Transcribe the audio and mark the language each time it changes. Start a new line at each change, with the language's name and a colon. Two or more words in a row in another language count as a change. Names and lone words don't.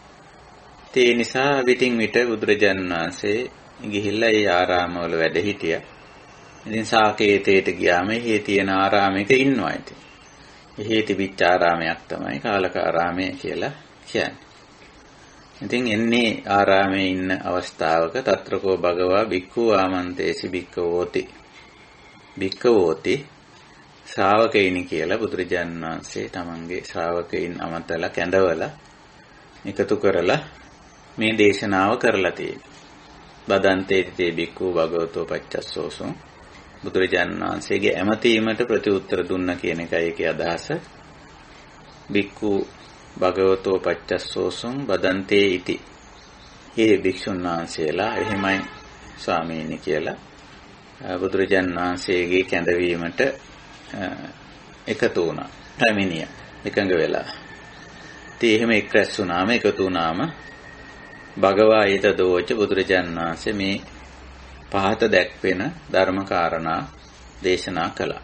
Sinhala: ඒ නිසා විටින් විට බුදුරජාණන් වහන්සේ ගිහිල්ලා ඒ ආරාමවල වැඩ හිටියා. ඉතින් සාකේතයට ගියාම එහි තියෙන ආරාමයක ඉන්නවා ඉතින්. එහි තිබිච්ච ආරාමයක් තමයි කාලකාරාමය කියලා කියන්නේ. ඉතින් එන්නේ ආරාමේ ඉන්න අවස්ථාවක
Pali: తත්‍රකෝ භගවා භික්ඛු ආමන්තේසි භික්ඛවෝති.
Sinhala: භික්ඛවෝති ශ්‍රාවකයිනි කියලා බුදුරජාණන් වහන්සේ තමන්ගේ ශ්‍රාවකයින් අමතලා කැඳවලා එකතු කරලා මේ දේශනාව කරලා තියෙනවා.
Pali: බදන්තේති භික්ඛු භගවතෝ පච්චස්සෝසු
Sinhala: බුදුරජාණන් වහන්සේගේ ඇමතීමට ප්‍රතිඋත්තර දුන්න කියන එකයි ඒකේ අදහස.
Pali: භික්ඛු භගවතෝ පච්චස්සෝසුම් බදන්තේ ඉති.
Sinhala: මේ භික්ෂුන් වහන්සේලා එහෙමයි ස්වාමීනි කියලා බුදුරජාණන් වහන්සේගේ කැඳවීමට එකතු වුණා. පැමිණිය එකඟ වෙලා. ඉතින් එහෙම එක්රැස් වුණාම එකතු වුණාම
Pali: භගවා ඊත දෝච
Sinhala: බුදුරජාණන් වහන්සේ මේ පහත දැක්වෙන ධර්ම කාරණා දේශනා කළා.